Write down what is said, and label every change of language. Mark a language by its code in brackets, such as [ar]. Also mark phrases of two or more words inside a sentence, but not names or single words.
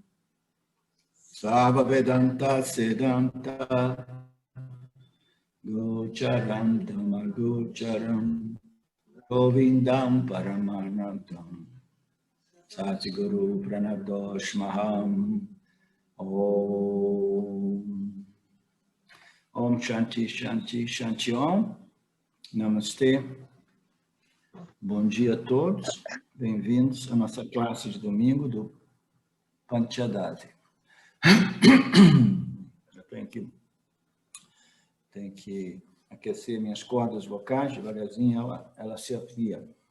[sa] सव वेदान्त सिद्धान्त गोचरम् धम्मगोचरम् गोविन्दम् परमानन्दम् सतिगुरु प्रणब्दोश्महम् ओम् ओम् शान्ति शान्ति शान्ति ओम् नमस्ते. [pt] Bom dia a todos. Bem-vindos à nossa classe de domingo do Panchadasi. Eu tenho que aquecer minhas cordas vocais, devagarzinho ela se afia.